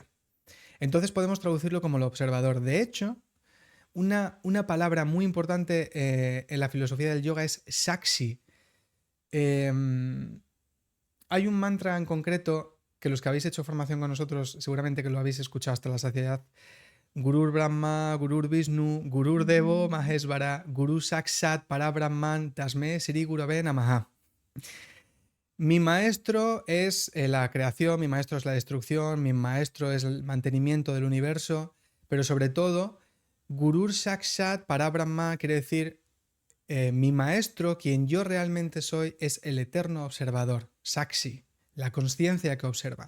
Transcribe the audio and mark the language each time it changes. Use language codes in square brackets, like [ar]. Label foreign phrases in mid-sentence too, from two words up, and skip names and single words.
[es] Entonces podemos traducirlo como el observador. De hecho, una palabra muy importante en la filosofía del yoga es Sakshi. Hay un mantra en concreto que los que habéis hecho formación con nosotros seguramente que lo habéis escuchado hasta la saciedad. [sa] Gurur Brahma, Gurur Vishnu, Gurur Devo, Maheshvara, Guru Sakshat, Parabrahman, Tasme, Sri Gurave Namaha. [es] Mi maestro es la creación, mi maestro es la destrucción, mi maestro es el mantenimiento del universo, pero sobre todo, [sa] Gurur Sakshat Parabrahma [es] quiere decir mi maestro, quien yo realmente soy, es el eterno observador, Sakshi, la consciencia que observa.